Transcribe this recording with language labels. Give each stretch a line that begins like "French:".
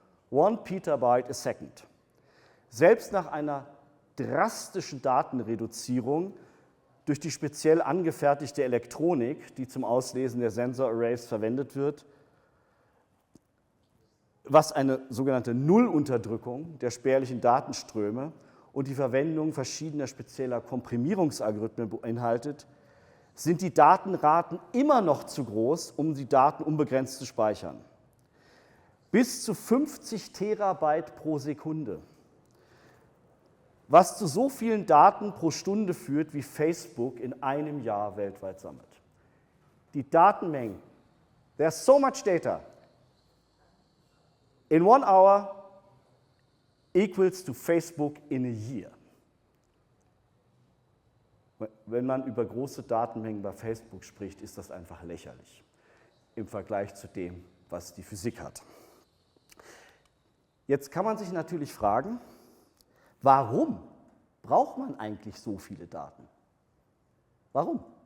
English: 1 Petabyte a second.
German: Selbst nach einer drastischen Datenreduzierung durch die speziell angefertigte Elektronik, die zum Auslesen der Sensor Arrays verwendet wird, was eine sogenannte Nullunterdrückung der spärlichen Datenströme und die Verwendung verschiedener spezieller Komprimierungsalgorithmen beinhaltet, sind die Datenraten immer noch zu groß, um die Daten unbegrenzt zu speichern. Bis zu 50 Terabyte pro Sekunde, was zu so vielen Daten pro Stunde führt, wie Facebook in einem Jahr weltweit sammelt. Die Datenmengen,
English: there's so much data, in 1 hour equals to Facebook in a year.
German: Wenn man über große Datenmengen bei Facebook spricht, ist das einfach lächerlich im Vergleich zu dem, was die Physik hat. Jetzt kann man sich natürlich fragen, warum braucht man eigentlich so viele Daten? Warum?